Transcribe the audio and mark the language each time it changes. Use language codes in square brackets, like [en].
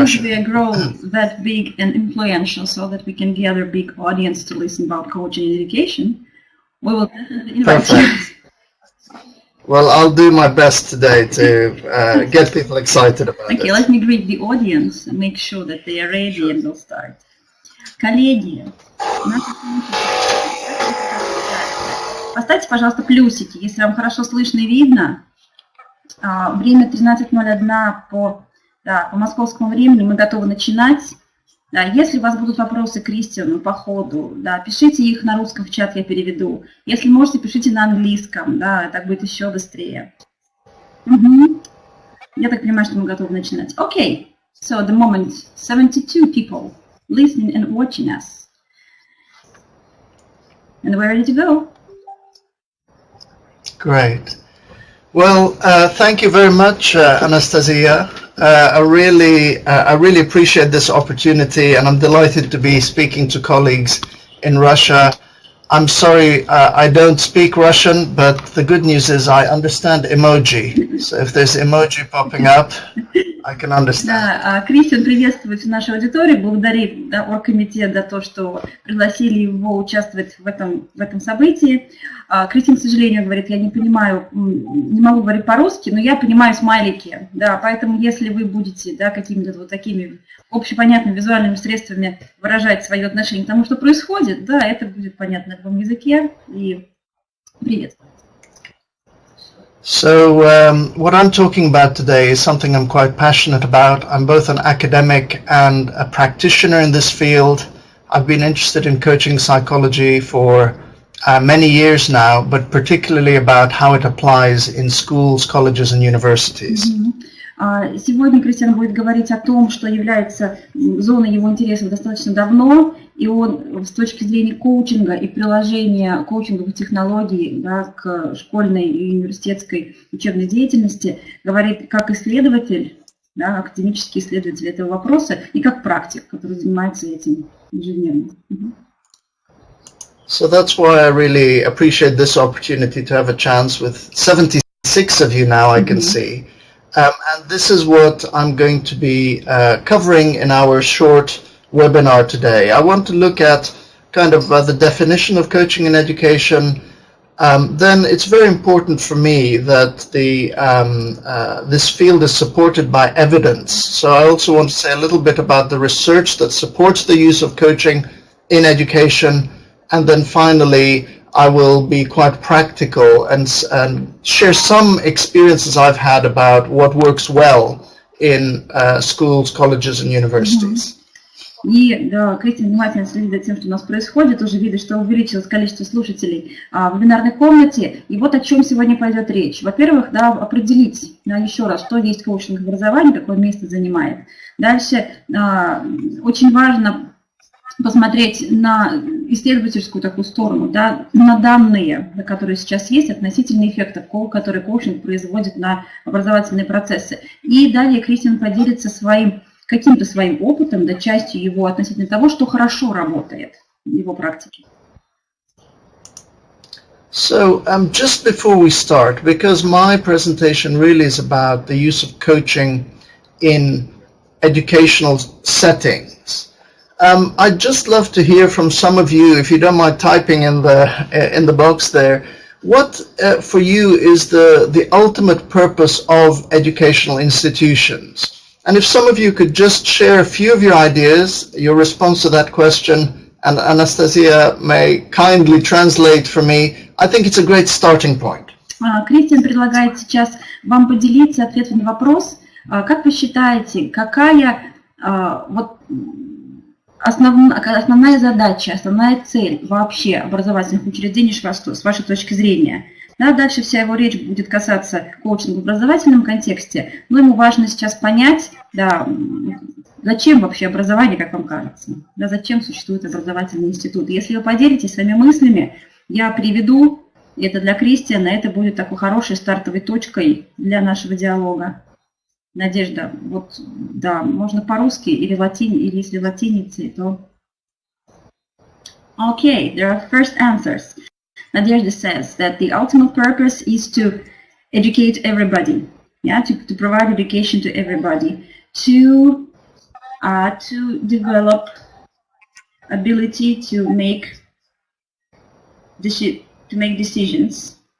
[en] As soon as we grow that big and influential so that we can gather a big audience to listen about coaching and education, we will definitely invite you. Well, I'll do my best today to get people excited about it. Okay, let me greet the audience and make sure that they are ready and we'll start. [ru] Коллеги, поставьте, пожалуйста, плюсики, если вам хорошо слышно и видно. Время 13:01 по московскому времени, мы готовы начинать. Да, если у вас будут вопросы к Кристиану по ходу, да, пишите их на русском в чат, я переведу. Если можете, пишите на английском, да, так будет еще быстрее. Я так понимаю, что мы готовы начинать. [en] Okay, so at the moment, 72 people listening and watching us. And we're ready to go. Great. Well, thank you very much, Anastasia. I really appreciate this opportunity, and I'm delighted to be speaking to colleagues in Russia. I'm sorry I don't speak Russian, but the good news is I understand emoji. So if there's emoji popping up, I can understand. [ru] Да, Кристиан приветствует нашу аудиторию, благодарит оргкомитет за то, что пригласили его участвовать в этом событии. Кристиан, к сожалению, говорит, я не понимаю, не могу говорить по-русски, но я понимаю смайлики, да, поэтому если вы будете, да, какими-то вот такими общепонятными визуальными средствами выражать свое отношение к тому, что происходит, да, это будет понятно на любом языке, и приветствую. [en] So what I'm talking about today is something I'm quite passionate about. I'm both an academic and a practitioner in this field. I've been interested in coaching psychology for many years now, but particularly about how it applies in schools, colleges and universities. [ru] Сегодня Кристиан будет говорить о том, что является зоной его интересов достаточно давно, и он с точки зрения коучинга и приложения коучинговых технологий, да, к школьной и университетской учебной деятельности говорит как исследователь, да, академический исследователь этого вопроса, и как практик, который занимается этим ежедневно. [en] So that's why I really appreciate this opportunity to have a chance with 76 of you now, I can see. And this is what I'm going to be covering in our short webinar today. I want to look at kind of the definition of coaching and education. Then it's very important for me that this field is supported by evidence. So I also want to say a little bit about the research that supports the use of coaching in education. And then finally, I will be quite practical and share some experiences I've had about what works well in schools, colleges and universities. [ru] И да, Кристиан внимательно следит за тем, что у нас происходит, уже видит, что увеличилось количество слушателей в вебинарной комнате. И вот о чем сегодня пойдет речь. Во-первых, да, определить, да, еще раз, что есть коучинг образование, какое место занимает. Дальше очень важно посмотреть на исследовательскую такую сторону, да, на данные, которые сейчас есть, относительно эффектов, которые коучинг производит на образовательные процессы. И далее Кристиан поделится каким-то своим опытом, да, частью его относительно того, что хорошо работает в его практике. [en] So just before we start, because my presentation really is about the use of coaching in educational settings, I'd just love to hear from some of you, if you don't mind typing in the box there, what for you is the ultimate purpose of educational institutions? And if some of you could just share a few of your ideas, your response to that question, and Anastasia may kindly translate for me, I think it's a great starting point. [ru] Кристиан предлагает сейчас вам поделиться ответом на вопрос, Как вы считаете, какая вот основная задача, основная цель вообще образовательных учреждений с вашей точки зрения? Да, дальше вся его речь будет касаться коучинга в образовательном контексте, но ему важно сейчас понять, да, зачем вообще образование, как вам кажется, да, зачем существует образовательный институт. Если вы поделитесь своими мыслями, я приведу это для Кристиана, это будет такой хорошей стартовой точкой для нашего диалога. Надежда, вот, да, можно по-русски или если латиницей, то... [en] Okay, there are first answers. Nadezhda says that the ultimate purpose is to educate everybody, yeah, to provide education to everybody, to develop ability to make decisions.